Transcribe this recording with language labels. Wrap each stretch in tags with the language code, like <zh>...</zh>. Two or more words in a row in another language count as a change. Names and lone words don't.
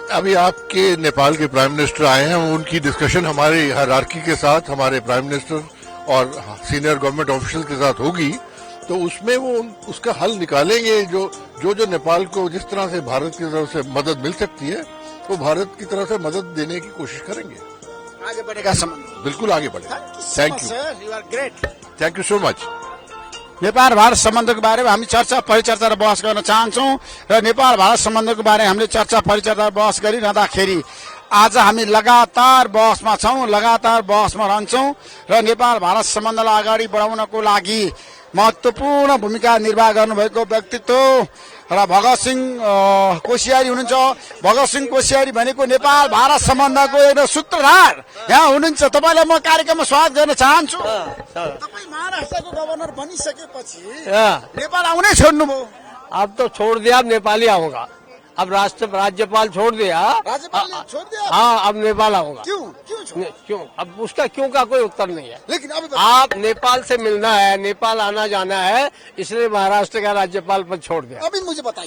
<hi>अभी आपके नेपाल के</hi> <en>prime minister</en> <hi>आए हैं, उनकी डिस्कशन हमारे हायरार्की के साथ, हमारे</hi> <en>prime minister</en> <hi>और</hi> <en>senior government official</en> <hi>के साथ होगी, तो उसमें वो उसका हल निकालेंगे। जो नेपाल को जिस तरह से भारत की तरफ से मदद मिल सकती है, वो भारत की तरफ से मदद देने की कोशिश करेंगे। आगे बढ़ेगा संबंध, बिल्कुल आगे बढ़ेगा।</hi> <en>thank you, you are great. thank you so much.</en> <ne>नेपाल भारत सम्बन्धको बारेमा हामी चर्चा परिचर्चा र बहस गर्न चाहन्छौँ र नेपाल भारत सम्बन्धको बारेमा हामीले चर्चा परिचर्चा बहस गरिरहँदाखेरि आज हामी लगातार बहसमा छौँ, लगातार बहसमा रहन्छौँ र नेपाल भारत सम्बन्धलाई अगाडि बढाउनको लागि महत्त्वपूर्ण भूमिका निर्वाह गर्नुभएको व्यक्तित्व र भगत सिंह कोसियारी हुनुहुन्छ। भगत सिंह कोसियारी भनेको नेपाल भारत सम्बन्धको एक सूत्रधार यहाँ हुनुहुन्छ। तपाईँलाई म कार्यक्रममा स्वागत गर्न चाहन्छु। तपाईँ महाराष्ट्रको गभर्नर बनिसकेपछि नेपाल आउनै छोड्नुभयो?</ne> <hi>अब तो छोड़ दिया, अब नेपाल ही आऊंगा। अब राज्यपाल छोड़ दिया, राज्यपाल ने छोड़ दिया? हाँ, अब नेपाल आऊंगा। क्यों? अब उसका क्यों का कोई उत्तर नहीं है। लेकिन अभी आप नेपाल से मिलना है, नेपाल आना जाना है, इसलिए महाराष्ट्र का राज्यपाल पद छोड़ दिया। अभी मुझे बताइए।</hi>